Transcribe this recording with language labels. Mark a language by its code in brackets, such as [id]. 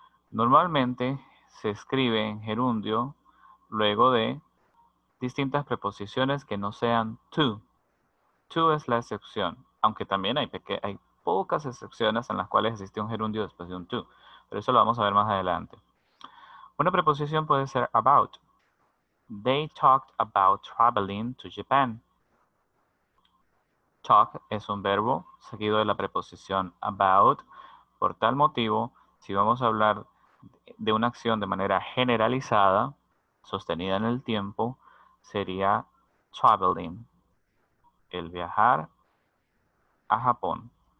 [es] Normalmente se escribe en gerundio luego de distintas preposiciones que no sean to. To es la excepción, aunque también hay pocas excepciones en las cuales existe un gerundio después de un to, pero eso lo vamos a ver más adelante. Una preposición puede ser about. [en] They talked about traveling to Japan. [es] Talk es un verbo seguido de la preposición about. Por tal motivo, si vamos a hablar de una acción de manera generalizada, sostenida en el tiempo, sería traveling, el viajar a Japón.